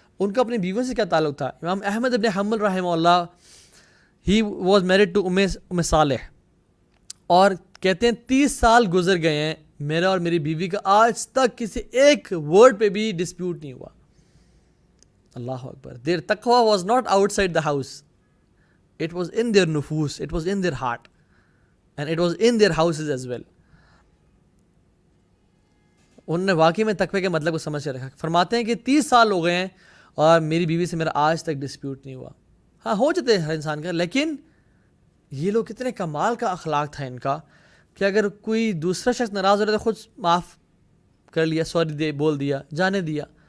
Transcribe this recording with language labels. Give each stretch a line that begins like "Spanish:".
Urdu: ان کا اپنی بیوی سے کیا تعلق تھا؟ امام احمد ابن حنبل رحمہ اللہ,
English: he was married to
Urdu: ام صالح, اور کہتے ہیں 30 سال گزر گئے ہیں, میرا اور میری بیوی کا آج تک کسی ایک ورڈ پہ بھی ڈسپیوٹ نہیں ہوا. اللہ اکبر.
English: Their taqwa was not outside the house. It was in their nufus, it was in their heart, and it was in their houses as well.
Urdu: انہوں نے واقعی میں تقوی کے مطلب کو سمجھ کے رکھا. فرماتے ہیں کہ 30 سال ہو گئے ہیں اور میری بیوی سے میرا آج تک ڈسپیوٹ نہیں ہوا. ہاں ہو جاتے ہیں ہر انسان کا, لیکن یہ لوگ کتنے کمال کا اخلاق تھا ان کا کہ اگر کوئی دوسرا شخص ناراض ہو رہا تو خود معاف کر لیا, سوری بول دیا, جانے دیا.